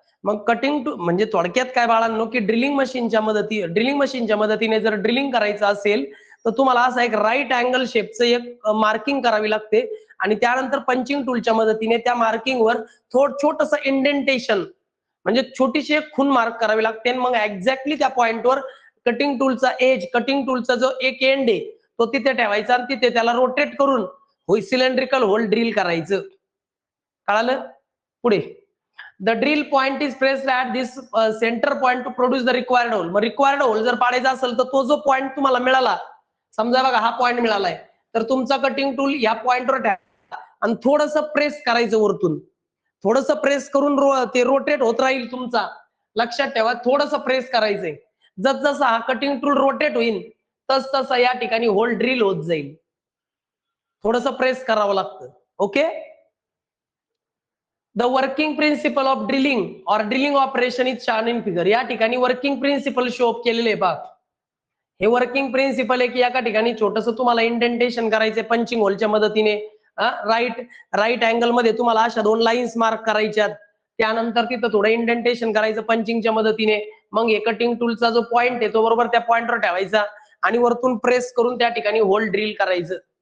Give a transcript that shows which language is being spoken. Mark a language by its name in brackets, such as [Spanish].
[Marathi] मग cutting tool म्हणजे थोडक्यात काय बाळांनो, की ड्रिलिंग मशीनच्या मदतीने जर ड्रिलिंग करायचं असेल तर तुम्हाला असा एक राईट अँगल शेपचं एक मार्किंग करावी लागते आणि त्यानंतर पंचिंग टूलच्या मदतीने त्या मार्किंगवर छोटस इंडेंटेशन म्हणजे छोटीशी एक खून मार्क करावी लागते. मग एक्झॅक्टली त्या पॉइंटवर कटिंग टूलचा एज, कटिंग टूलचा जो एक एंड आहे तो तिथे ठेवायचा आणि तिथे त्याला रोटेट करून सिलेंड्रिकल होल ड्रिल करायचं. कळालं? [English] पुढे the drill point is placed at this centre point to produce the required hole. [Marathi] मग रिक्वायर्ड होल जर पाडायचा असेल तर तो जो पॉइंट तुम्हाला मिळाला, समजा बघा हा पॉइंट मिळालाय, तर तुमचा कटिंग टूल या पॉइंटवर ठेवा आणि थोडस प्रेस करायचं वरतून. थोडस प्रेस करून ते रोटेट होत राहील तुमचा. लक्षात ठेवा, थोडस प्रेस करायचंय. जसं हा कटिंग टूल रोटेट होईल तसं या ठिकाणी होल ड्रिल होत जाईल. थोडस प्रेस करावं लागतं. Okay. [English] The working principle of drilling और drilling operation is shown in figure. [Marathi] या ठिकाणी वर्किंग प्रिन्सिपल शो अप केलेले आहे. हे वर्किंग प्रिन्सिपल आहे की एका ठिकाणी छोटस तुम्हाला इंडेंटेशन करायचंय पंचिंग होलच्या मदतीने. राईट अँगल मध्ये तुम्हाला अशा 2 लाईन्स मार्क करायच्यात. त्यानंतर तिथं थोडं इंडेंटेशन करायचं पंचिंगच्या मदतीने. मग हे कटिंग टूलचा जो पॉइंट आहे तो बरोबर त्या पॉइंटवर ठेवायचा आणि वरतून प्रेस करून त्या ठिकाणी होल ड्रिल करायचं.